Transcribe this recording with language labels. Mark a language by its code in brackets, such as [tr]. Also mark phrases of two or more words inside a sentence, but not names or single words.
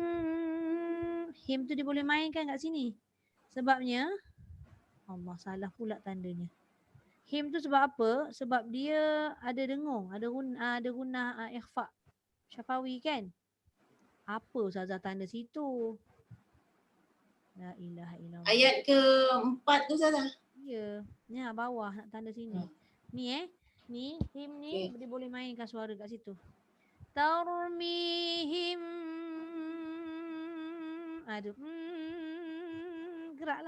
[ms] Him tu dia boleh mainkan kat sini. Sebabnya Allah salah pula tandanya. Him tu sebab apa? Sebab dia ada dengung, ada gunah [ar] إخفاء شفوي [ms] kan. Apa Ustazah tanda situ? [ar] لا إله إلا الله. [ms] Ayat ke-4 tu Ustazah. Ya, ni bawah nak tanda sini. Ni ni him ni dia boleh mainkan suara kat situ. Tarmihim. Aduh. Geraklah.